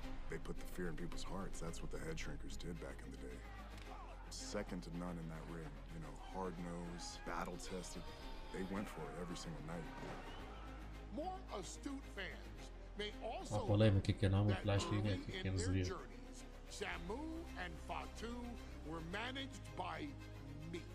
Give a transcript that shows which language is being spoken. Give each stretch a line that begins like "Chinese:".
English: They put the fear in people's hearts. That's what the Head Shrinkers did back in the day. Second to none in that ring. You know, hard-nosed, battle-tested. They went for it every single night. More astute fans may also
Arabic: والله كان عامل في العشرينات كان صغير.
English: Samu and Fatu were managed by me.